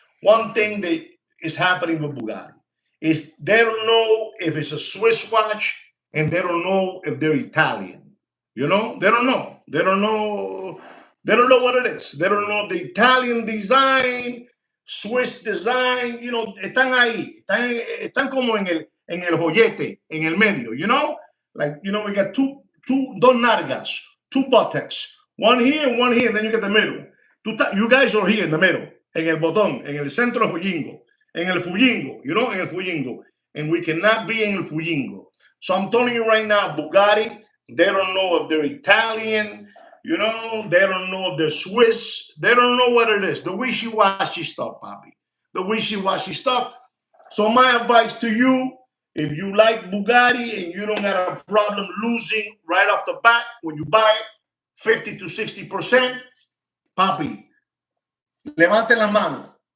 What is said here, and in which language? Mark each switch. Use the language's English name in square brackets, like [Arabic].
[English] One thing that is happening with Bugatti is they don't know if it's a Swiss watch, and they don't know if they're Italian. You know, they don't know. They don't know what it is. They don't know the Italian design, Swiss design. You know, [Spanish] están ahí. Están como en el joyete, en el medio, [English] you know? Like, you know, we got [Spanish] dos nalgas, [English] two buttocks. One here, and then you get the middle. You guys are here in the middle. [Spanish] en el botón, en el centro del Fuyingo, en el Fuyingo, [English] you know, [Spanish] en el Fuyingo. [English] And we cannot be in [Spanish] el Fuyingo. [English] So I'm telling you right now, Bugatti, they don't know if they're Italian, you know, they don't know if they're Swiss, they don't know what it is. The wishy-washy stuff, Bobby. The wishy-washy stuff. So my advice to you, if you like Bugatti and you don't have a problem losing right off the bat when you buy it, 50 to 60%, [Spanish] papi, levanten las manos.